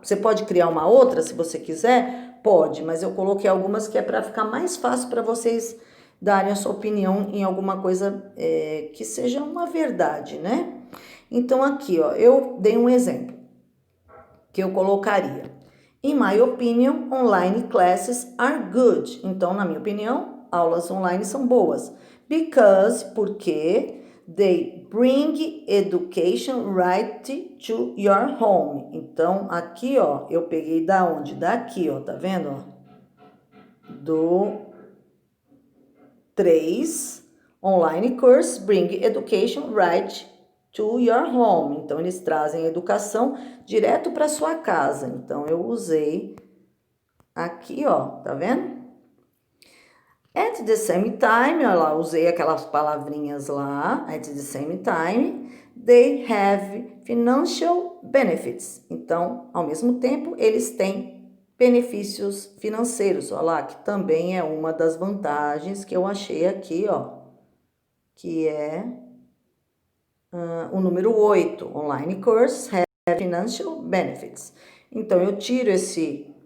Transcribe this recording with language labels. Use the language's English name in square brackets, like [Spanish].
[Portuguese] Você pode criar uma outra se você quiser? Pode, mas eu coloquei algumas que é para ficar mais fácil para vocês darem a sua opinião em alguma coisa que seja uma verdade, né? Então aqui, ó, eu dei um exemplo que eu colocaria. [English] In my opinion, online classes are good. [Portuguese] Então, na minha opinião, aulas online são boas. Porque [English] they bring education right to your home. [Portuguese] Então, aqui, ó, eu peguei da onde? Daqui, ó, tá vendo? Ó? Do 3, [English] online course bring education right to your home. [Portuguese] Então, eles trazem educação direto para sua casa. Então, eu usei aqui, ó, tá vendo? [English] At the same time, [Portuguese] olha lá, usei aquelas palavrinhas lá. [English] At the same time, they have financial benefits. [Portuguese] Então, ao mesmo tempo, eles têm benefícios financeiros. Olha lá, que também é uma das vantagens que eu achei aqui, ó, que é o número 8, [English] online course have financial benefits. [Portuguese] Então, eu tiro esse